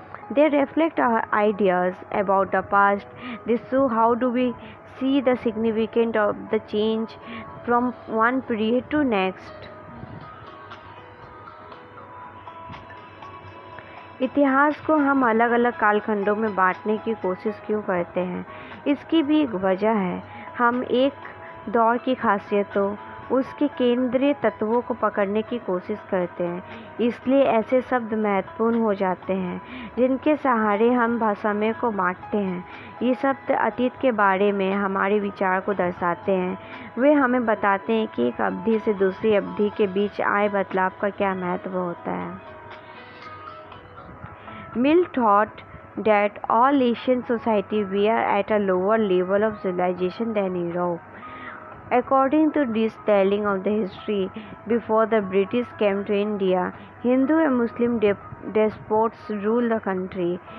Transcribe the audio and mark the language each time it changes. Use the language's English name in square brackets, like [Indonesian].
[English] They reflect our ideas about the past. They show how do we see the significance of the change from one period to next. [Hindi] इतिहास को हम अलग अलग कालखंडों में बांटने की कोशिश क्यों करते हैं? इसकी भी एक वजह है। हम एक दौर की खासियतों, उसके केंद्रीय तत्वों को पकड़ने की कोशिश करते हैं। इसलिए ऐसे शब्द महत्वपूर्ण हो जाते हैं जिनके सहारे हम समय को बांटते हैं। ये शब्द अतीत के बारे में हमारे विचार को दर्शाते हैं। वे हमें बताते हैं कि एक अवधि से दूसरी अवधि के बीच आए बदलाव का क्या महत्व होता है। [English] Mill thought that all Asian societies were at a lower level of civilization than Europe. According to this telling of the history, before the British came to India, Hindu and Muslim despots ruled the country.